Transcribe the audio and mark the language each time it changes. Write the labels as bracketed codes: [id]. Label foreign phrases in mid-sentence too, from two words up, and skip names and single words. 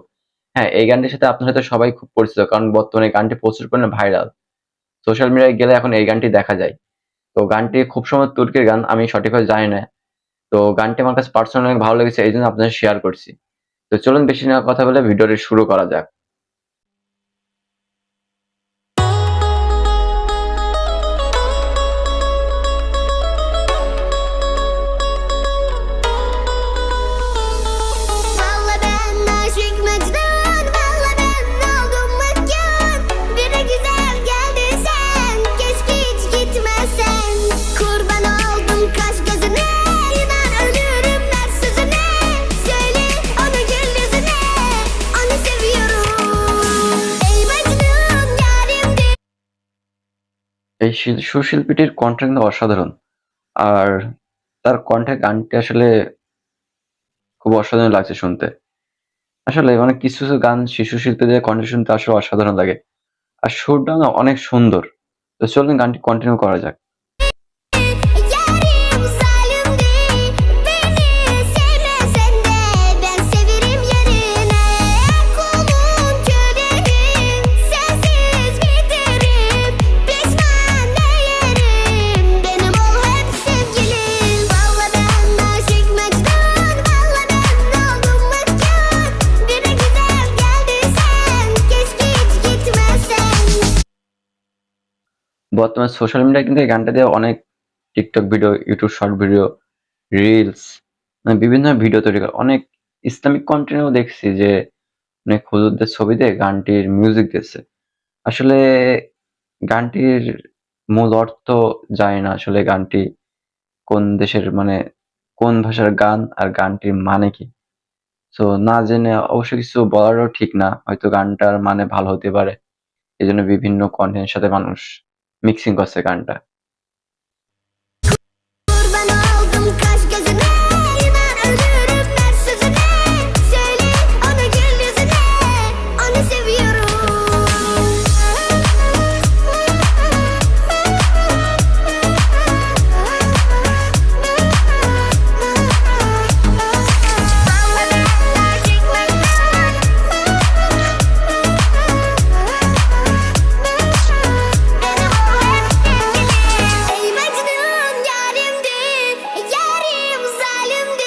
[bn] হ্যাঁ, এই গানটির সাথে আপনার সাথে সবাই খুব পরিচিত। কারণ বর্তমানে এই গানটি প্রচুর পরিমাণে ভাইরাল। [en] social media [bn] গেলে এখন এই গানটি দেখা যায়। তো গানটি খুব সম্ভবত তুর্কির গান, আমি সঠিকভাবে জানি না। তো গানটি আমার কাছে পার্সোনালি অনেক ভালো লেগেছে, এইজন্য আপনাদের সাথে শেয়ার করছি। তো চলুন বেশি না কথা বলে ভিডিওটি শুরু করা যাক। [tr] Valla ben aşık Mecnun, valla ben oldum mekân. Biri güzel geldin sen, keşke hiç gitmesen. Kurban oldum kaş gözüne, inan ölürüm ver sözüne. Söyle onu gül yüzüne, onu seviyorum. Ey Mecnun yarimdir. [bn] এই সুশিল্পীটির কণ্ঠ কিন্তু অসাধারণ। আর তার কণ্ঠে গানটি আসলে খুব অসাধারণ লাগছে শুনতে। আসলে অনেক কিছু গান শিশু শিল্পীদের কণ্ঠে শুনতে আসলে অসাধারণ লাগে। আর সুরটাও না অনেক সুন্দর। তো চলুন গানটি কন্টিনিউ করা যাক। [tr] Yarim zalimdi, beni sevmesen de ben severim yerine. Kulun köleyim, sensiz biterim. Pişman değerim, benim ol hep sevgilim. Valla ben aşık Mecnun, valla ben oldum mekân. Biri güzel geldin sen, keşke hiç gitmesen. [bn] বর্তমানে [en] social media [bn] কিন্তু এই গানটা দিয়ে অনেক [en] TikTok video, YouTube short video, [bn] রিলস মানে বিভিন্ন ভিডিও তৈরি করে। অনেক [en] Islamic content [bn] দেখছি যে অনেক হুজুরদের ছবি দিয়ে গানটির মিউজিক দিয়েছে। আসলে গানটির মূল অর্থ জানি না আসলে গানটি কোন দেশের মানে কোন ভাষার গান আর গানটির মানে কি? সো না জেনে অবশ্য কিছু বলারও ঠিক না। হয়তো গানটার মানে ভালো হতে পারে। এজন্য বিভিন্ন কনটেন্টের সাথে মানুষ মিক্সিং করছে গানটা। [tr] Kurban oldum kaş gözüne, inan ölürüm ver sözüne. Söyle onu gül yüzüne, onu seviyorum. Valla ben aşık Ey Mecnun yarimdi, yarim zalimdi.